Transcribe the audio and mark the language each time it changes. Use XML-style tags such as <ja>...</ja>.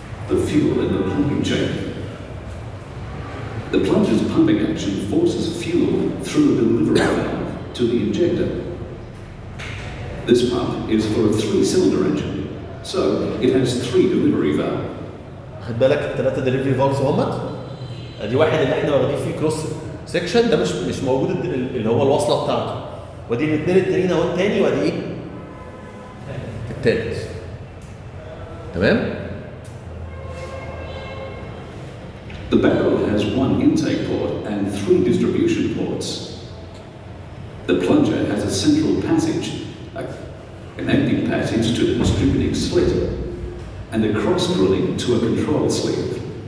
<en>The fuel in the pumping chamber. The plunger's pumping action forces fuel through a delivery valve to the injector. This pump is for a 3-cylinder engine, so it has 3 delivery valves.</en> <ar>خد بالك الثلاثه دليفري فالفز همت. ادي واحد اللي احنا واخدين فيه كروس سكشن، ده مش موجود اللي هو الوصله بتاعته. ودي الاثنين التانيين اهو الثاني، وادي ايه؟ الثالث. تمام؟</ar> <en>The barrel has 1 intake port and 3 distribution ports. The plunger has a central passage, a connecting passage to the distributing slit, and a cross drilling to a control sleeve.</en>